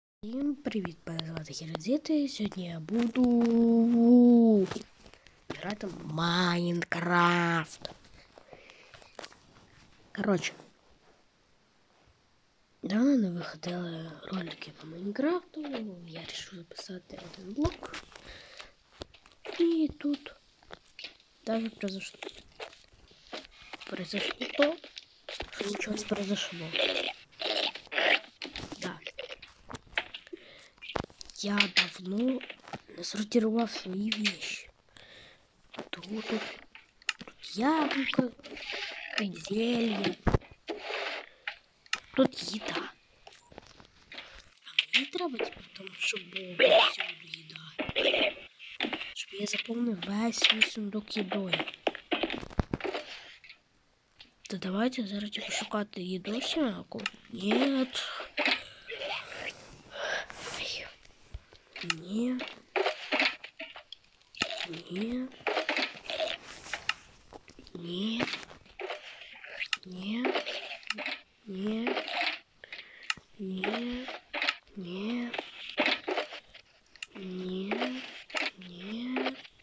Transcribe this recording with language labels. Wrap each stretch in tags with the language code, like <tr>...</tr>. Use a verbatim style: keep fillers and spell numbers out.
<uk>Всім привіт, мене звати Хіродзіти. Сьогодні я буду грати в Майнкрафт. Коротше, давно не виходили ролики по Майнкрафту. Я вирішив записати один блок.</uk> <ru>І тут даже произошло. Произошло то, что ничего не произошло. Да. Я давно сортировал свои вещи. Тут, тут яблоко, тут зелье, тут еда. А мне треба потом, чтобы было всё еда. Чтобы я заполнил весь свой сундук едой.</ru> <uk>Да давайте зараз типу шукати їду всяку.</uk> <ru>Нет. Нет. Нет. Нет. Нет. Нет. Нет. Нет. Нет. Нет.</ru>